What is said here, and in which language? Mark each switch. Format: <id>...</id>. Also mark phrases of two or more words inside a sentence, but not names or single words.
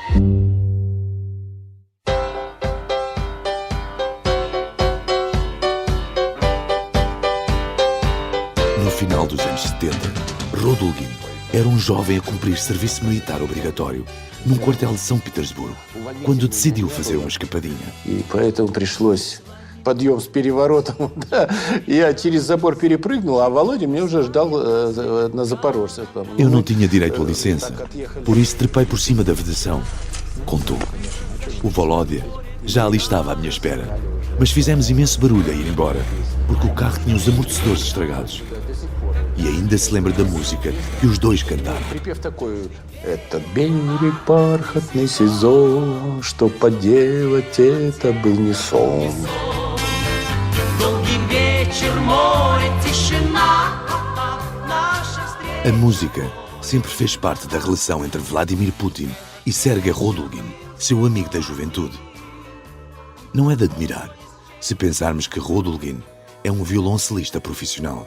<pt>No final dos anos 70, Rodulgin era um jovem a cumprir serviço militar obrigatório num quartel de São Petersburgo, quando decidiu fazer uma escapadinha.</pt> <ru>И поэтому пришлось подъем с переворотом. Я через забор перепрыгнул, а Володя меня уже ждал на Запорожце.</ru> <pt>Eu não tinha direito a licença, por isso trepei por cima da vedação. Contou. O Volodya já ali estava à minha espera, mas fizemos imenso barulho a ir embora, porque o carro tinha os amortecedores estragados. E ainda se lembra da música que os dois cantaram.</pt> <ru>Припев такой: «Это белый бархатный сезон, что поделать это был не сон».</ru> <pt>A música sempre fez parte da relação entre Vladimir Putin e Sergei Rodulgin, seu amigo da juventude. Não é de admirar se pensarmos que Rodulgin é um violoncelista profissional.</pt>